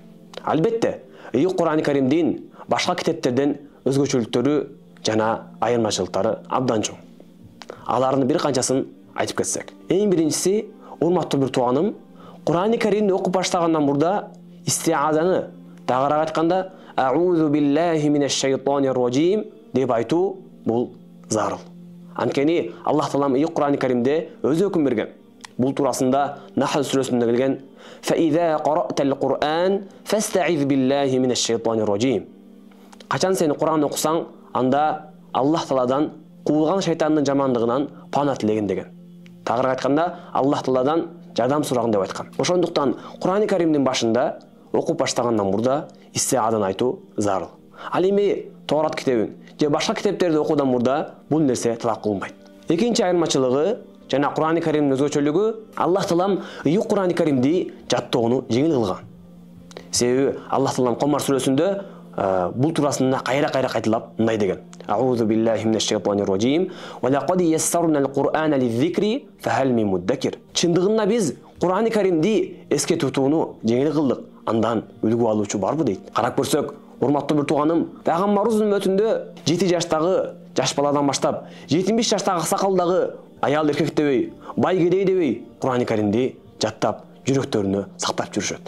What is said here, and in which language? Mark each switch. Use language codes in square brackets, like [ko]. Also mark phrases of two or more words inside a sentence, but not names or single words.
[ky] Албетте, Кур'ан-ы Каримдин башка китептерден өзгөчөлүктөрү жана айырмачылыктары абдан чоң. Алардын бир канчасын айтып кетсек. Эң биринчиси, урматтуу бир тууганым, Кур'ан-ы Каримди окуп баштагандан мурда истиазаны, тагыраак айтканда, [ar] أعوذ بالله من الشيطان الرجيم [ky] деп айтуу бул зарыл. Анткени Аллах Таалам Кур'ан-ы Каримде өзү өкүм берген. Бул турасында Нахл сүрөсүндө келген: [ar] "فإذا قرأت القرآن فاستعذ بالله من الشيطان الرجيم." [ky] Качан сен Кур'ан окусаң, анда Аллах Тааладан куулган шайтандын жамандыгынан пана тилеген деген. Тагыраак айтканда, Аллах Тааладан жардам сураган деп айткан. Ошондуктан Кур'ан-ы Каримдин башында окуп баштагандан мурда истиазаны айтуу зарыл. Ал эми Торат китебин же башка китептерди окуудан мурда бул нерсе талап кылынбайт. Экинчи айырмачылыгы жана Кур'ан-ы Каримдин өзгөчөлүгү, Аллах Таалам Кур'ан-ы Каримди жаттоону жеңил кылган. Себеби Аллах Таалам Комар сүрөсүндө бул турасында кайра-кайра кайталап мындай деген: [ar] "أعوذ بالله من الشيطان الرجيم ولقد يسرنا القرآن للذكر فهل من مدكر." [ky] Чындыгында биз Кур'ан-ы Каримди эске тутууну жеңил кылдык. Андан үлгү алуучу барбы дейт. Карап көрсөк, урматтуу бир тууганым, пайгамбарыбыз үммөтүндө 7 жаштагы жаш баладан баштап 70 жаштагы аксакалдагы аял эркек дебей, бай кедей дебей Кур'ан-ы Каримди жаттап, жүрөктөрүнө сактап жүрүшөт.